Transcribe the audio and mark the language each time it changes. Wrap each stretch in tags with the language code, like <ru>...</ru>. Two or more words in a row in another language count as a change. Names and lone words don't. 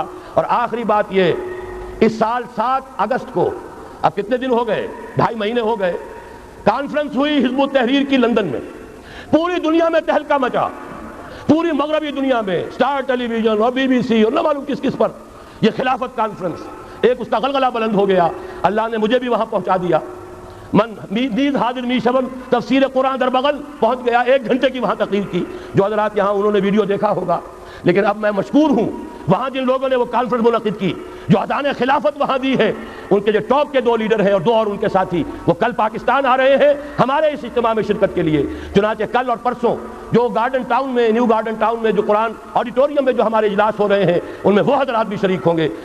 <ur>اور آخری بات یہ، اس سال 7 اگست کو، اب کتنے دن ہو گئے، 2.5 مہینے ہو گئے، کانفرنس ہوئی حزب التحریر کی لندن میں. پوری دنیا میں تہلکہ مچا، پوری مغربی دنیا میں، سٹار ٹیلی ویژن اور BBC اور نہ معلوم کس پر یہ خلافت کانفرنس، ایک اس کا غلغلہ بلند ہو گیا. اللہ نے مجھے بھی وہاں پہنچا دیا.</ur> <fa>من نیز حاضر می شبن، تفسیر قرآن در بغل</fa> <ur>پہنچ گیا. 1 گھنٹے کی وہاں تقریر کی، جو حضرات یہاں انہوں نے ویڈیو دیکھا ہوگا. لیکن اب میں مشکور ہوں، وہاں جن لوگوں نے وہ کانفرنس منعقد کی، جو اذان خلافت وہاں دی ہے، ان کے جو ٹاپ کے 2 لیڈر ہیں اور 2 اور ان کے ساتھی، وہ کل پاکستان آ رہے ہیں ہمارے اس اجتماع میں شرکت کے لیے۔ چنانچہ کل اور پرسوں جو گارڈن ٹاؤن میں، نیو گارڈن ٹاؤن میں جو قرآن آڈیٹوریم میں جو ہمارے اجلاس ہو رہے ہیں، ان میں وہ حضرات بھی شریک ہوں گے۔</ur>